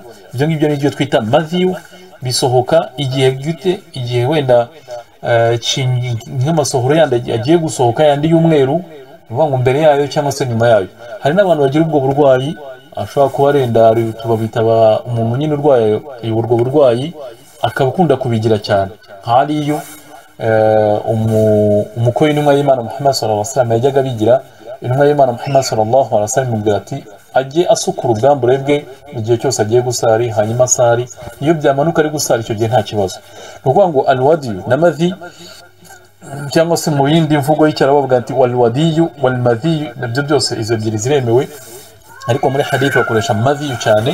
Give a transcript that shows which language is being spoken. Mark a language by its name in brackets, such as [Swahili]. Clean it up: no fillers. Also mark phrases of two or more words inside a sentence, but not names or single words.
[Kinyarwanda] Ibyo ngibyo ni byo twita madhiyu. Bisohoka igihe wenda nk'amasohoro yandi agiye gusohoka, yandi y'umweru, ni ukuvuga ngo mbere yayo cyangwa se nyuma yayo. Hari n'abantu bagira ubwo burwayi, ashobora kuba arenda, tubabita umuntu nyine urwaye ubwo burwayi, akaba akunda kubigira cyane. Nk'ariyo umukwe w'intumwa y'Imana Muhammad [Arabic] صلى الله عليه وسلم [Kinyarwanda] yajyaga bigira. Intumwa y'Imana Muhammad [Arabic] صلى الله عليه وسلم [Kinyarwanda] imubwira ati ajye asukura ubwambure bwe mu gihe cyose agiye gusari, hanyuma asari. Iyo byamanuka ari gusari, icyo gihe nta kibazo. Ni ukuvuga ngo alwadiyu n'amadhi, cyangwa se mu yindi mvugo y'icyarabu bavuga ati [Arabic] والودي والمذي, [Kinyarwanda] nabyo byose izo ebyiri ziremewe, ariko muri hadith bakoresha madhiyu cyane.